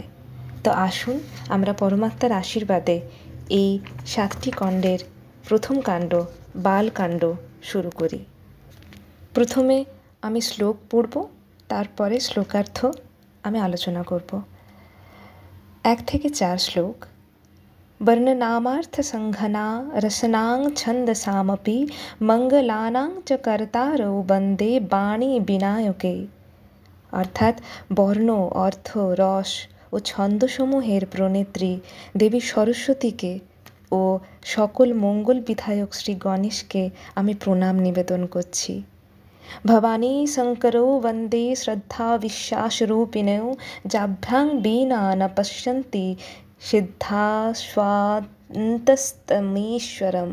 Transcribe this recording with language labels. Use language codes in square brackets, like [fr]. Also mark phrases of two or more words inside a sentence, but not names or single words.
[bn] তো আসুন আমরা পরমাত্মার আশীর্বাদে এই 7টি কাণ্ডের প্রথম কাণ্ড বালকাণ্ড শুরু করি। প্রথমে আমি শ্লোক পড়ব, তারপরে শ্লোকার্থ আমি আলোচনা করব। 1 থেকে 4 শ্লোক। [sa] वर्णनामार्थसङ्घना रसनां छन्दसामपि मङ्गलानां च कर्तारौ वन्दे বাণী বিনায়কে। [bn] অর্থাৎ বর্ণ, অর্থ, রস ও ছন্দসমূহের প্রণেত্রী দেবী সরস্বতীকে ও সকল মঙ্গল বিধায়ক শ্রী গণেশকে আমি প্রণাম নিবেদন করছি। [sa] ভবানী শঙ্করৌ বন্দে শ্রদ্ধা বিশ্বাসরূপিণৌ যাভ্যাং বীণা ন পশ্যন্তি সিদ্ধাস্বান্তস্তমীশ্বরম।